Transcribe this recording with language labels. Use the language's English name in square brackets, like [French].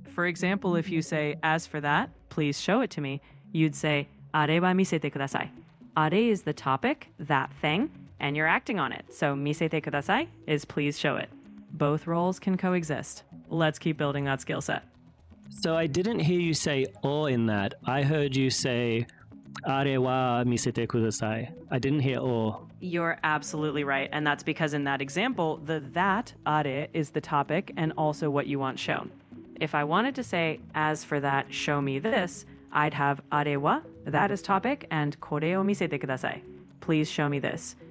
[English] For example, if you say, as for that, please show it to me, you'd say, [Japanese] あれは見せてください. [English] あれ is the topic, that thing, and you're acting on it. So [Japanese] 見せてください [English] is please show it. Both roles can coexist. Let's keep building that skill set. So I didn't hear you say o in that. I heard you say [Japanese] あれは見せてください. [English] I didn't hear o. You're absolutely right. And that's because in that example, the that, あれ, is the topic and also what you want shown. If I wanted to say, as for that, show me this, I'd have あれは, that is topic, and [Japanese] これを見せてください. [English] Please show me this.